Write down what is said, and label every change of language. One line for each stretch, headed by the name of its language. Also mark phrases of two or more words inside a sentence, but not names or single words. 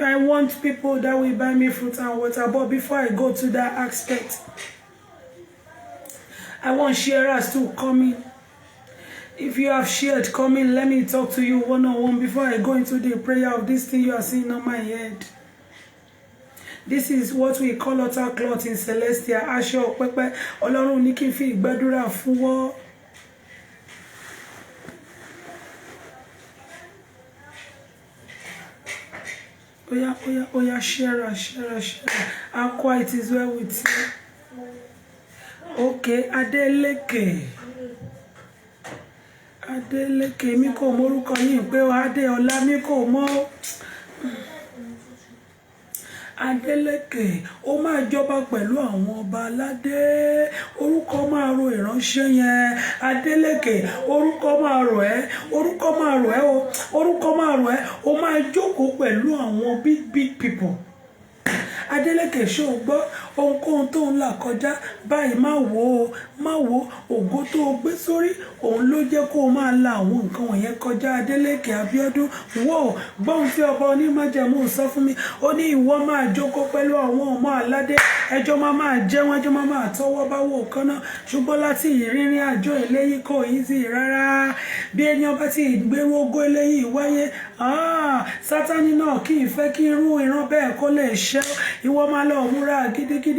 English: I want people that will buy me fruit and water. But before I go to that aspect, I want sharers to come in. If you have shared, come in. Let me talk to you one-on-one before I go into the prayer of this thing you are seeing on my head. This is what we call utter cloth in Celestia.
Yoruba: Aṣọ pẹpẹ Ọlọ́run ní kí n fi ìgbàdúrà fún wọ́. Oya,
English: share. How it is well with you.
Yoruba: Okay, Adeleke, mi kò mórúkọ yín pé o Adéọlá mi kò mọ̀. Adeleke, ó máa jọba pẹ̀lú àwọn ọba aládé. Orúkọ máa ro ìránṣẹ́ yẹn. Adeleke, orúkọ máa rò ẹ́. Orúkọ máa rò ẹ́ o. Orúkọ máa rò ẹ́. Ó máa jókòó pẹ̀lú àwọn
English: big people.
Yoruba: Adeleke ṣé o gbọ́ ohunkóhun tó ń là kọjá báyìí má wò ògo tó o gbé sórí òun ló jẹ́ kó o máa la àwọn nǹkan wọ̀nyẹn kọjá. Adeleke Abíọ́dún wò gbọ́n tí ọba onímájẹ̀mú sọ fún mi ó ní ìwọ máa jókòó pẹ̀lú àwọn ọmọ aládé ẹjọ́ máa jẹun ẹjọ́ máa tọwọ́ bá wò kan náà ṣùgbọ́n láti ìrìnrìn àjò eléyìí kò easy rárá bí ènìyàn bá ti gbèrú ògo eléyìí wáyé Sátánì náà kì í fẹ́ kí irú ìran bẹ́ẹ̀ kó lè ṣẹ ìwọ máa lọ múra gidigidi.